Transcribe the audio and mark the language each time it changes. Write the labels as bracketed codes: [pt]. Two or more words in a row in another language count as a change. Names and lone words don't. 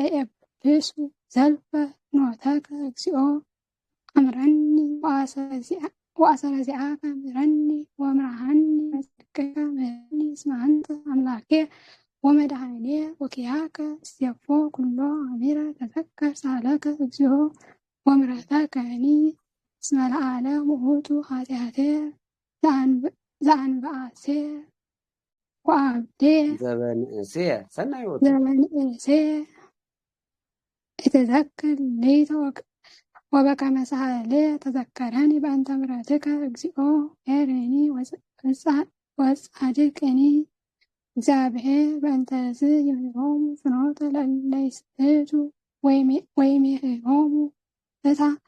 [gez] የብሱ ዘልፈ ኖተከ እግዚኦ አምረኒ ወአሰረ ዚአከ ምረኒ ወምርሃኒ በጽድቅከ ምሕረኒ እስመ አንተ አምላኬ ወመድኃኔ ወኪያከ እሴፎ ኩሎ አሚረ ተዘከር ሳለከ እግዚኦ ወምሕረተከኒ እስመ ለዓለም ውእቱ ኃጢአቴ ዘአንብአሴ ወአብዴ ዘበንእሴ ሰናይ ወጡ ዘበንእሴ እትዘክር ሌተ ወበከመ ሳህሌ ተዘከረኒ በእንተ ምሕረትከ እግዚኦ ሄረኒ ወጻድቅኒ እግዚአብሔር በእንተዝ ይሁንሆሙ ፍኖተ ለእለ ይስሕቱ ወይሜህሮሙ እታ